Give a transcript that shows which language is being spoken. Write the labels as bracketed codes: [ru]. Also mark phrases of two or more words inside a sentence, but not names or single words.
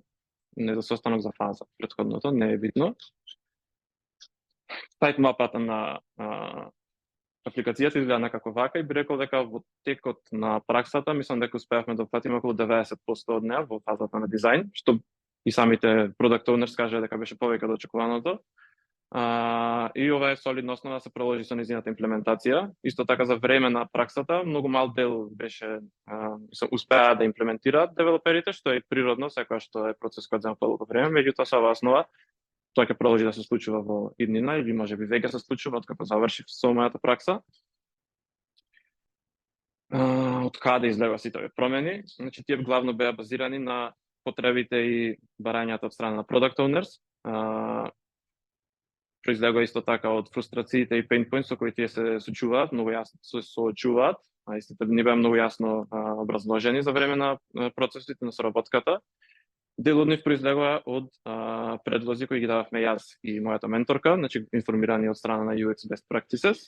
[mk] Не за состанок, за фаза. Претходното не е битно. Сайт мапата на апликацијата изгледа некако вака и би рекол дека во текот на праксата мислам дека успеавме да опфатиме околу 90% од неа во фазата на дизајн, што и самите [en] product owners [mk] кажа дека беше повеќе од очекуваното. И ова е солидна основа да се продолжи со нејзината имплементација. Исто така за време на праксата многу мал дел беше успеа да имплементираат девелоперите, што е природно, секогаш што е процес кој зема подолго време, меѓутоа со оваа основа тоа ќе продолжи да се случува во иднина или можеби веќе се случува откако завршив со мојата пракса. Од каде излега сите овие промени? Значи тие главно беа базирани на потребите и барањата од страна на [en] product owners. [mk] Произлегува исто така од фрустрациите и [en] pain points [mk] со кои тие се соочуваат, многу јасно се соочуваат, а истите не беа многу јасно образложени за време на процесите на соработката. Дел од нив произлегува од предлози кои ги дававме јас и мојата менторка, значи информирани од страна на [en] UX Best Practices.